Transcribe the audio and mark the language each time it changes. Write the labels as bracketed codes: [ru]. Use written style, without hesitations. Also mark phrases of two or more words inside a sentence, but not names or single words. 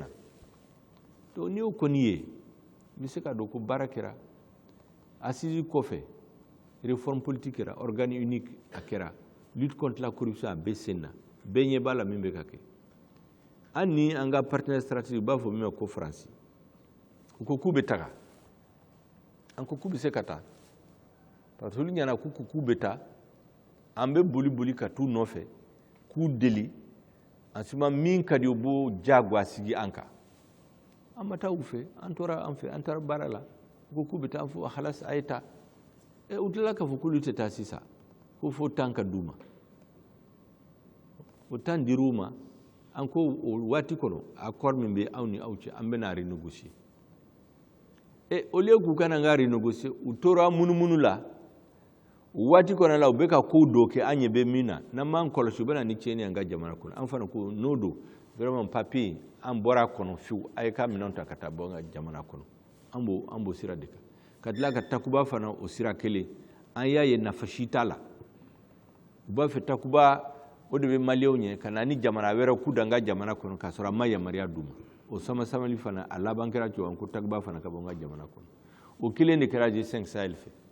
[bm] Donc n'i y'o kɔni ye n bɛ se ka dɔn ko baara kɛra assise kɔfɛ [fr] réforme politique [bm] kɛra [fr] organe unique [bm] a kɛra [fr] lutte contre la corruption [bm] a bɛ sen na bɛɛ ɲɛ b'a la min bɛ ka kɛ. An ni an ka [fr] partenaire stratégique [bm] u b'a fɔ min ma ko Faransi u ko k'u bɛ taga an ko k'u bɛ se ka taa [fr] parce que [bm] olu ɲɛna k'u bɛ taa an bɛ boli ka t'u nɔfɛ k'u deli [fr] en ce moment [bm] min ka di u b'o diyagoya sigi an kan. An ma taa u fɛ an tora an fɛ an taara baara la u ko k'u bɛ taa an fɔ halas a ye taa u tilala k'a fɔ k'olu tɛ taa sisan ko fo temps ka d'u ma o temps dir'u ma an ko o waati kɔnɔ accord min bɛ aw ni aw cɛ an bɛna renégocier [fr] au lieu [bm] k'u kana n ka renégocier u tora munumunu la o waati kɔnɔ la u bɛ ka kow dɔ kɛ an ɲɛ bɛ min na n'an m'an kɔlɔsi u bɛ na ni tiɲɛni ye an ka jamana kɔnɔ an fana ko n'o don [fr] vraiment papier [bm] an bɔra a kɔnɔ fiyewu a ye k'a minɛnw ta ka taa bɔ an ka jamana kɔnɔ an b'o sira de kan ka tila ka takuba fana o sira kelen an y'a ye nafa si t'a la u b'a fɛ takuba o de bɛ maliyɛnw ɲɛ ka na ni jamana wɛrɛ k'u da an ka jamana kɔnɔ k'a sɔrɔ a ma yamaruya d'u ma o sama-samali fana a laban kɛra cogo ko takuba fana ka bɔ an ka jamana kɔnɔ o kelen de kɛra G5 Sahel fɛ